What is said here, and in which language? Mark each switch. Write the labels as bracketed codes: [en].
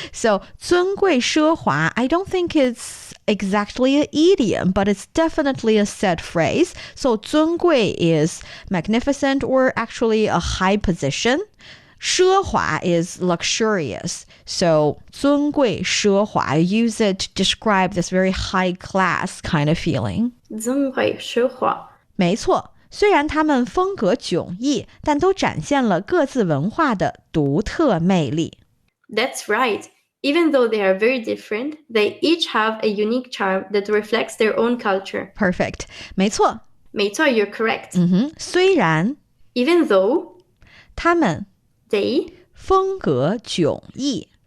[en] So 尊贵奢华, I don't think it's exactly an idiom, but it's definitely a set phrase. So 尊贵 is magnificent or actually a high position. 奢华 is luxurious. So 尊贵奢华, I use it to describe this very high class kind of feeling. 尊贵奢华. [zh] 没错，虽然他们风格迥异，但都展现了各自文化的独特魅力。 [en] That's right. Even though they are very different, they each have a unique charm that reflects their own culture. Perfect. [zh] 没错。 [en] 没错, you're correct. [zh] 虽然 [en] Even though [zh] 他们 [en] they [zh] 风格迥异